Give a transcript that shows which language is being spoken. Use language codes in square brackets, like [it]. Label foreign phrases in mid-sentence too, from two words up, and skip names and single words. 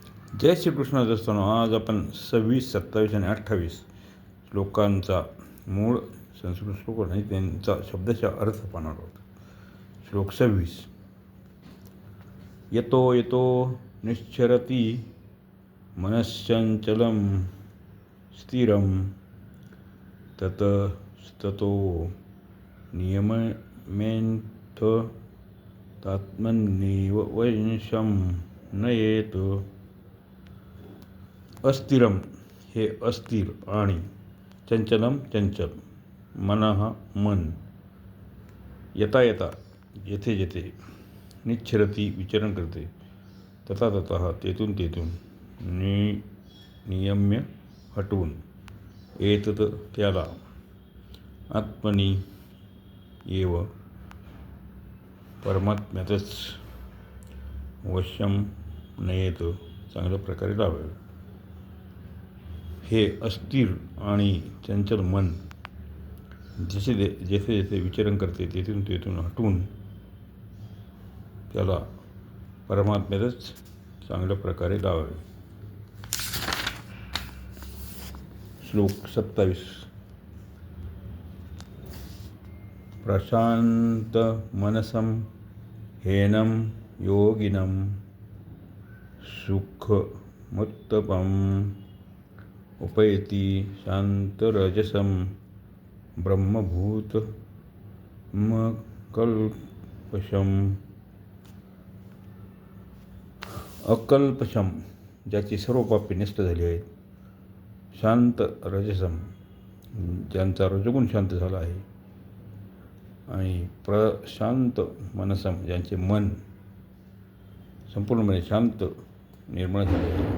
[mr] जय श्रीकृष्ण दोस्तांनो, आज आपण 26, 27 आणि 28 श्लोकांचा मूळ संस्कृत श्लोक आणि त्यांचा शब्दशः अर्थ पाहणार आहोत. श्लोक 26. [sa] यतो यतो निश्चरति मनश्चंचलं स्थिरं ततस्ततो नियमेन्थ तात्मन्येव वंशं नयेत. [mr] अस्थिरम हे अस्थिर आणि चंचलम चंचल, मनः मन, [sa] यता यता [mr] जेथे जेथे, निच्छरती विचरण करते, [sa] तथा तथा तेथून तेथून, [mr] नियम्य हटवून, एतत त्याला, [sa] आत्मनी एव [mr] परमात्म्यातच, [sa] वशम नयेत [mr] चांगल्या प्रकारे लावावे. हे अस्थिर आणि चंचल मन जेथे जेथे विचरण करते तेथून तेथून हटवून त्याला परमात्म्यातच चांगल्या प्रकारे लावावे. श्लोक 27. [sa] प्रशांत मनसं हेनं योगिनं सुखमुत्तपम् उपैति शांतरजसं ब्रह्मभूतमकल्पशम्. [mr] अकल्पशम ज्याची सर्व पापे नष्ट झाली आहेत, [sa] शांत रजसम [mr] ज्यांचा रजगुण शांत झाला आहे, आणि [sa] प्रशांत मनसम [mr] ज्यांचे मन संपूर्णपणे शांत निर्मळ झाले आहे.